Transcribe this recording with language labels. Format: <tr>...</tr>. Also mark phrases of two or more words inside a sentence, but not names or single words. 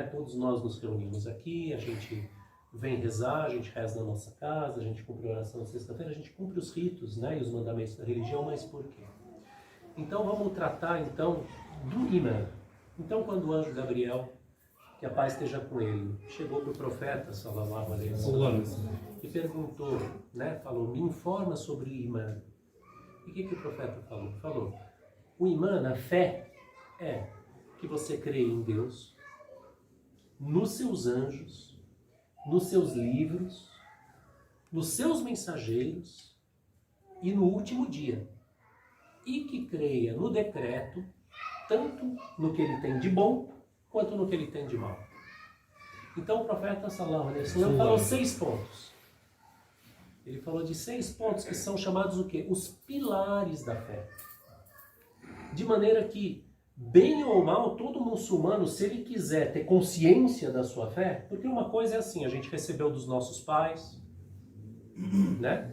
<pt>Todos nós nos reunimos aqui, a gente vem rezar, a gente reza na nossa casa, a gente cumpre a oração na sexta-feira, a gente cumpre os ritos, né, e os mandamentos da religião, mas por quê? Então vamos tratar então do imã. Então quando o anjo Gabriel, que a paz esteja com ele, chegou para o profeta,</pt> <ar>صلى الله عليه وسلم,</ar> <pt>e perguntou, né, falou, me informa sobre o imã. E o que o profeta falou? Falou, o imã, a fé, é que você crê em Deus, nos seus anjos, nos seus livros, nos seus mensageiros e no último dia, e que creia no decreto, tanto no que ele tem de bom, quanto no que ele tem de mal. Então o profeta</pt> <ar>صلى الله عليه وسلم</ar> <pt>falou 6 pontos. Ele falou de 6 pontos que são chamados o quê? Os pilares da fé. De maneira que, bem ou mal, todo muçulmano, se ele quiser ter consciência da sua fé, porque uma coisa é assim, a gente recebeu dos nossos pais, né?</pt>